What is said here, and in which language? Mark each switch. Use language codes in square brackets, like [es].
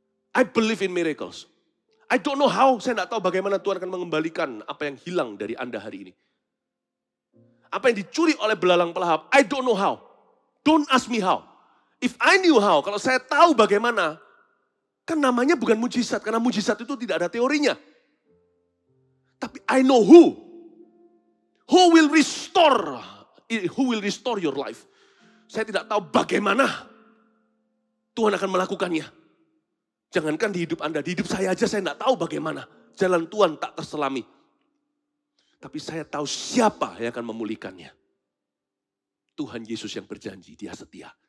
[en] I believe in miracles. I don't know how, [id] saya tidak tahu bagaimana Tuhan akan mengembalikan apa yang hilang dari Anda hari ini. Apa yang dicuri oleh belalang pelahap, [en] I don't know how. Don't ask me how. If I knew how, [id] kalau saya tahu bagaimana, kan namanya bukan mujizat, karena mujizat itu tidak ada teorinya. Tapi [en] I know who will restore your life. [id] Saya tidak tahu bagaimana Tuhan akan melakukannya. Jangankan di hidup Anda, di hidup saya aja saya tidak tahu bagaimana. Jalan Tuhan tak terselami. Tapi saya tahu siapa yang akan memulihkannya. Tuhan Yesus yang berjanji, dia setia.